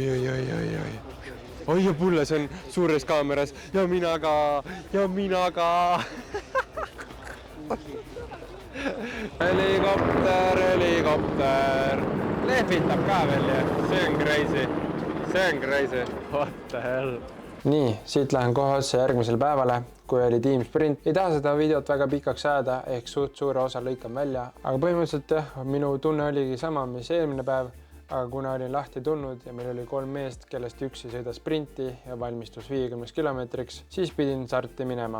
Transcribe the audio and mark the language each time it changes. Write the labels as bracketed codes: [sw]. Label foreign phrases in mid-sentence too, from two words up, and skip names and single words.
[et] Oi, ja Pulles on suures kaameras ja mina ka. Helikopter. Lehvitab ka veel ja see on crazy. [en] What the hell? [et] Nii, siit lähen kohe otse järgmisele päevale, kui oli tiimsprint. Ei taha seda videot väga pikaks ajada, ehk suht suure osa lõikan välja. Aga põhimõtteliselt jah, minu tunne oligi sama, mis eelmine päev. Aga kuna olin Lahti tulnud ja meil oli 3 meest, kellest üks ei sõida sprinti ja valmistus 50 kilomeetriks, siis pidin starti minema.